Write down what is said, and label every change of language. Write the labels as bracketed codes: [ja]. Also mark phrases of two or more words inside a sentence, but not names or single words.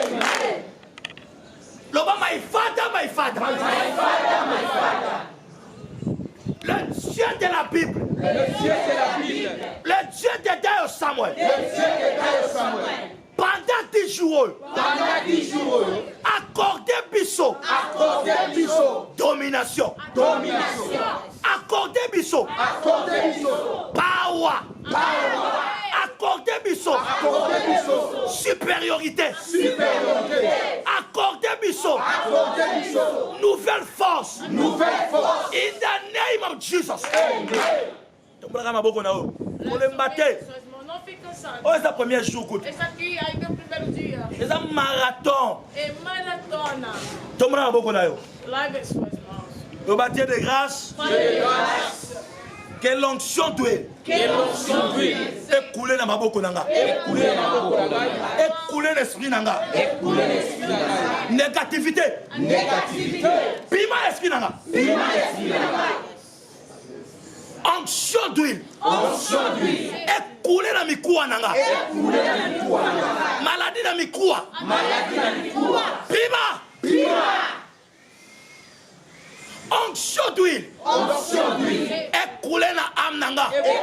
[ln] loba maifada [fr] le Dieu de la Bible le Dieu de Dieu Samuel pendant 10 jours accordez biso domination accordez biso power accordez biso supériorité accordez biso nouvelle force [en] in the name of Jesus [ln] tombolaka maboko na oyo kolemba te [pt] Não fica cansado. [ln] oyo eza [fr] premier jour [ln] kutu [pt] Esse aqui ainda é o primeiro dia. [ln] eza marathon [pt] É maratona. [ln] tombolaka maboko na yo [pt] Lave suas mãos. [fr] loba Dieu de grâce que l'onction d'huile écoule [ln] na maboko na nga [fr] écoule l'esprit [ln] na nga [fr] négativité pima l'esprit [ln] na nga [fr] onction d'huile écoule [ln] na mikuwa na nga maladie na mikuwa pima [fr] onction d'huile écoule [ln] na âme na nga